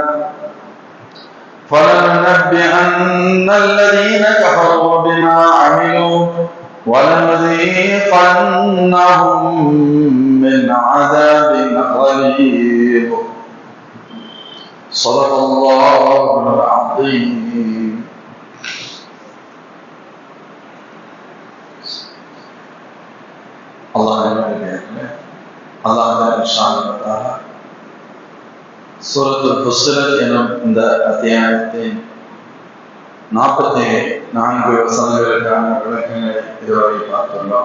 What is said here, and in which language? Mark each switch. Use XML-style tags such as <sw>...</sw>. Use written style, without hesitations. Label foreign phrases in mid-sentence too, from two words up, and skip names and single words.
<ar>فلننبئن الذين كفروا بما عملوا ولنذيقنهم من عذاب غليظ. صدق الله العظيم.</ar> <ta>சூரத்துல் ஃபுஸ்ஸிலத் எனும் இந்த அத்தியாயத்தின் 44 வசனங்களுக்கான விளக்கங்களை இதுவரை பார்த்துள்ளோம்.</ta>